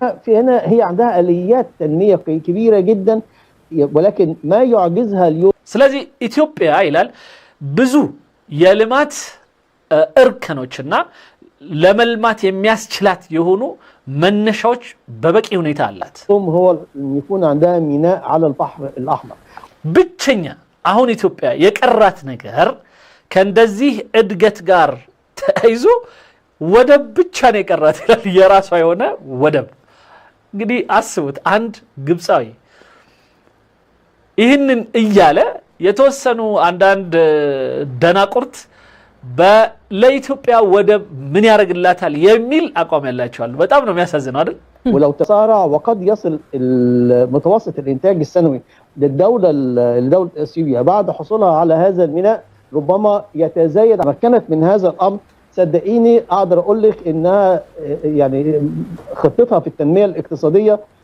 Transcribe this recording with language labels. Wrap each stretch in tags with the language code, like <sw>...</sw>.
<ar>في هنا هي عندها آليات تنمية كبيرة جدا ولكن ما يعجزها اليوم</ar> <am>ስለዚህ ኢትዮጵያ ይላል ብዙ የልማት እርከኖችና ለመልማት የሚያስችላት የሆኑ መነሻዎች በበቂ ሁኔታ አላት።</am> <ar>هو يكون عندها ميناء على البحر الأحمر</ar> <am>ብቸኛ አሁን ኢትዮጵያ የቀራት ነገር ከእንደዚህ እድገት ጋር ተያይዞ ወደብ ብቻ ነው የቀራት ይላል። የራሷ የሆነ ወደብ። እንግዲህ አስቡት አንድ ግብፃዊ ይህንን እያለ የተወሰኑ አንዳንድ ደናቁርት ለኢትዮጵያ ወደብ ምን ያደርግላታል የሚል አቋም ያላቸው አሉ። በጣም ነው የሚያሳዝነው አይደል?</am> <ar>ولو تسارع وقد يصل المتوسط الانتاج السنوي للدولة اثيوبيا بعد حصولها على هذا الميناء ربما يتزايد. تمكنت من هذا الامر صدقيني اقدر اقول لك انها يعني خطتها في التنمية الاقتصادية</ar>